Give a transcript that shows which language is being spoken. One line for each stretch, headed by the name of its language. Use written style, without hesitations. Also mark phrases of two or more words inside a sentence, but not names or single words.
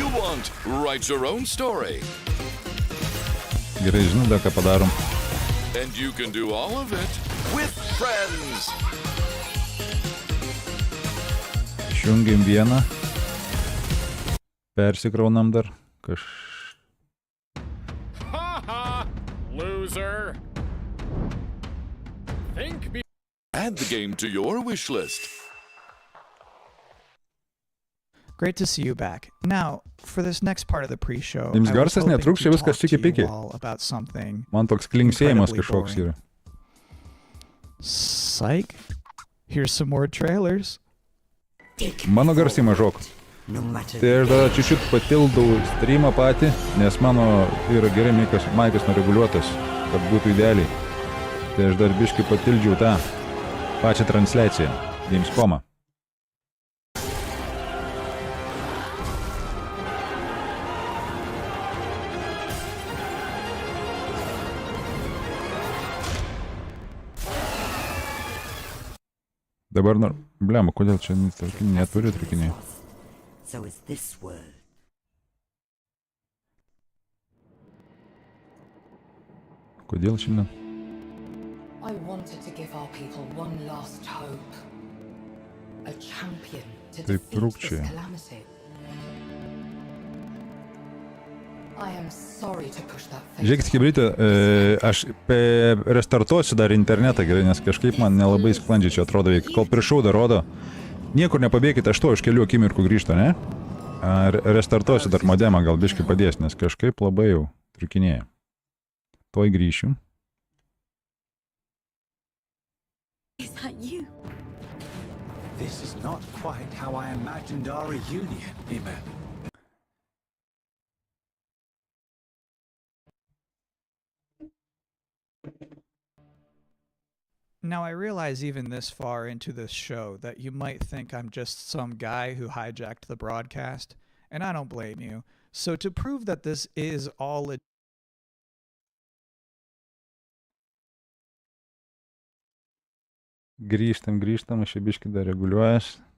English: want. Write your own story.
Lithuanian: Gerai, žinau, dar ką padarom.
English: And you can do all of it with friends.
Lithuanian: Išjungiam vieną. Persikraunam dar.
English: Ha! Loser! Add the game to your wish list. Great to see you back. Now, for this next part of the pre-show,
Lithuanian: Jums
English: I was
Lithuanian: garsas
English: hoping
Lithuanian: netruks,
English: to
Lithuanian: čia viskas
English: talk to
Lithuanian: čiki-piki.
English: you all about something.
Lithuanian: Man toks klinksėjimas
English: Incredibly
Lithuanian: kažkoks
English: boring.
Lithuanian: yra.
English: Psych. Here's some more trailers.
Lithuanian: Mano garsiai mažok. Tai aš dar čiučiut patildau streamą patį, nes mano yra gerai maikas nureguliuotas, kad būtų idealiai. Tai aš dar biškai patildžiau tą pačią transliaciją, Gamescomą. Dabar, blema, kodėl čia neturi trukiniai?
English: So is this world.
Lithuanian: Kodėl šiandien?
English: I wanted to give our people one last hope. A champion to
Lithuanian: Taip
English: defeat
Lithuanian: trūkčia.
English: this calamity. I am sorry to push that face.
Lithuanian: Žiūrėkit, Hebrytė, aš restartuosiu dar internetą gerai, nes kažkaip man nelabai sklandžiai čia atrodo veikia. Kol prišau dar rodo, niekur nepabėkite, aš to už kelių akimirkų grįžtu, ne? Restartuosiu dar modemą, gal biškai padės, nes kažkaip labai jau trukinėja. Tuoj grįšiu.
English: Is that you? This is not quite how I imagined our reunion, Emma. Now, I realize even this far into this show that you might think I'm just some guy who hijacked the broadcast, and I don't blame you. So to prove that this is all legit,
Lithuanian: Grįžtam, aš čia biškai dar reguliuojas.